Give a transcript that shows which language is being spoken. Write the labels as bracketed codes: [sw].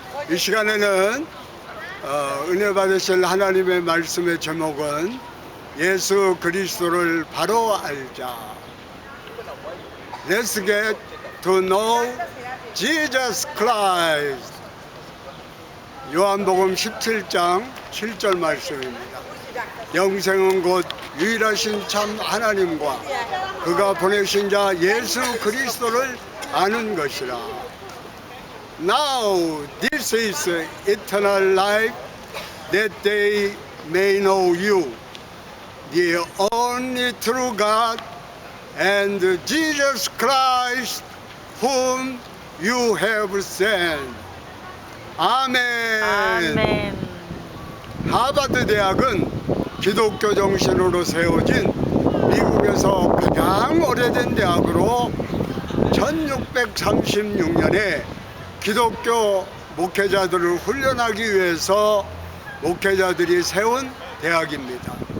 [ko] 이 시간에는 은혜 받으실 하나님의 말씀의 제목은 예수 그리스도를 바로 알자. [en] Let's get to know Jesus Christ. [ko] 요한복음 17장 7절 말씀입니다. 영생은 곧 유일하신 참 하나님과 그가 보내신 자 예수 그리스도를 아는 것이라. [en] Now this is eternal life, that they may know you, the only true God, and Jesus Christ, whom you have sent. [ko] 아멘. 아멘. 하버드 대학은 기독교 정신으로 세워진 미국에서 가장 오래된 대학으로 1636년에 기독교 목회자들을 훈련하기 위해서 목회자들이 세운 대학입니다.